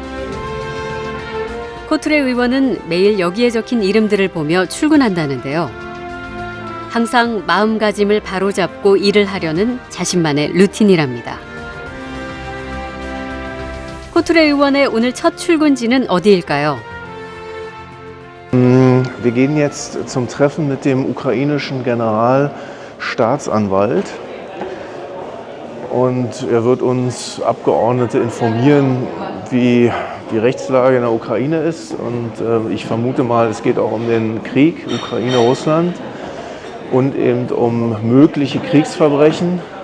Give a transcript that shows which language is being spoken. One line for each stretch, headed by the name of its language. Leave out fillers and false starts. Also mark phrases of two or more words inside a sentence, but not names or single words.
Korean: 코트레 의원은 매일 여기에 적힌 이름들을 보며 출근한다는데요. 항상 마음가짐을 바로잡고 일을 하려는 자신만의 루틴이랍니다. 코트레 의원의 오늘 첫 출근지는 어디일까요?
German: Wir gehen jetzt zum Treffen mit dem ukrainischen Generalstaatsanwalt und er wird uns Abgeordnete informieren, wie die Rechtslage in der Ukraine ist und ich vermute mal, es geht auch um den Krieg Ukraine-Russland und eben um mögliche Kriegsverbrechen,